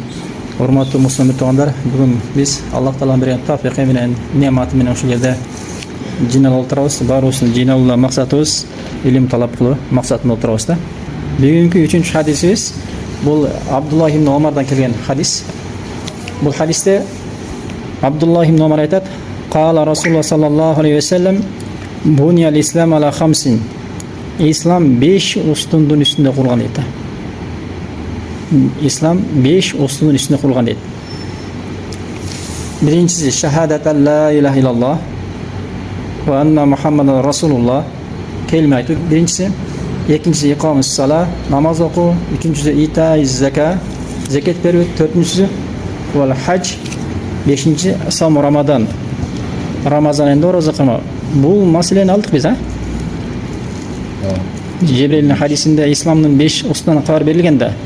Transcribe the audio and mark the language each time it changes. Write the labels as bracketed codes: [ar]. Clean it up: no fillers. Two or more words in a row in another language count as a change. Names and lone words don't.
[ky] Урматтуу муслим туугандар, бүгүн биз Аллах Тааланын берген тавфиқи менен, неаматы менен ушул жерде жиналып отурабыз. Баарыбыздын жиналуу максатыбыз илим талап кылуу максатында отурабыз да. Бүгүнкү 3-чү хадисибиз бул Абдуллах ибн Омардан келген хадис. Бул хадисте Абдуллах ибн Омар айтат: [ar] "قال رسول الله صلى الله عليه وسلم, بني الإسلام على خمس." [ky] Ислам 5 устундун үстүндө курулган дейт. Ислам 5 устундун үстүндө курулган дейт. [ar] Биринчиси شهادة لا إله إلا الله وأن محمدا رسول الله, [ky] келме айтуу биринчиси. Экинчиси [ar] إقام الصلاة, [ky] намаз окуу. Үчүнчүсү [ar] إيتاء الزكاة, [ky] закат берүү. [ar] Төртүнчүсү والحج. [ky] Бешинчиси [ar] صوم رمضان, [ky] Рамазан айында ораза кылмоо. Бул маселени алдык биз, Жебрелдин хадисинде исламдын 5 устунан кабар берилген да.